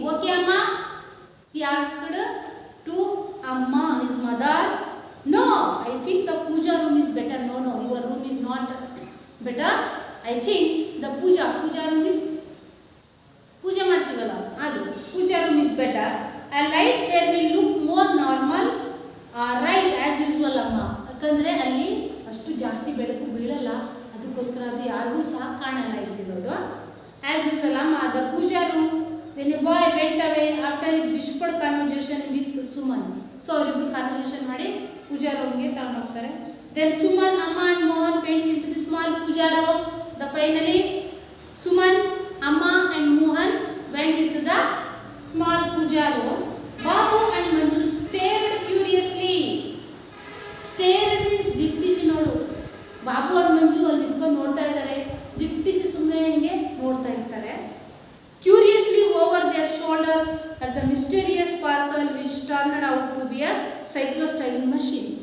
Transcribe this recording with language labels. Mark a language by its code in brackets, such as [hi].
[en] Okay ಅಮ್ಮ? He asked to ಅಮ್ಮ, his mother. No, I think the puja room is better. No no, your room is not better. I think the puja room is, [kn] ಪೂಜೆ ಮಾಡ್ತೀವಲ್ಲ ಅದು, [en] Puja room is better. A light there will look more normal, right, as usual ಅಮ್ಮ. [kn] ಯಾಕಂದರೆ ಅಲ್ಲಿ ಅಷ್ಟು ಜಾಸ್ತಿ ಬೆಳಕು ಬೀಳಲ್ಲ, ಅದಕ್ಕೋಸ್ಕರ ಅದು ಯಾರಿಗೂ ಸಹ ಕಾಣಲ್ಲ ಇಟ್ಟಿರೋದು. [en] As usual ಅಮ್ಮ. The puja room. Then a boy went away after it whispered conversation with Suman. [kn] So ಅವರಿಬ್ಬರು ಕನ್ವರ್ಸೇಷನ್ ಮಾಡಿ ಪೂಜಾ ರೂಮ್ಗೆ ತಗೊಂಡು ಹೋಗ್ತಾರೆ. [en] Then Suman, ಅಮ್ಮ and Mohan went into the small puja room. The finally Suman, ಅಮ್ಮ and Mohan went into the small puja room. Babu and Manju stared curiously. Stared means [kn] ದಿಟ್ಟಿಸಿ ನೋಡು. Babu and ಮಂಜು ಅಲ್ಲಿ ನಿಂತ್ಕೊಂಡು ನೋಡ್ತಾ ಇದ್ದಾರೆ, ದಿಟ್ಟಿಸಿ ಸುಮ್ಮನೆ ಹಿಂಗೆ ನೋಡ್ತಾ ಇರ್ತಾರೆ. [en] Curiously over their shoulders at the mysterious parcel which turned out to be a cyclo-styling machine.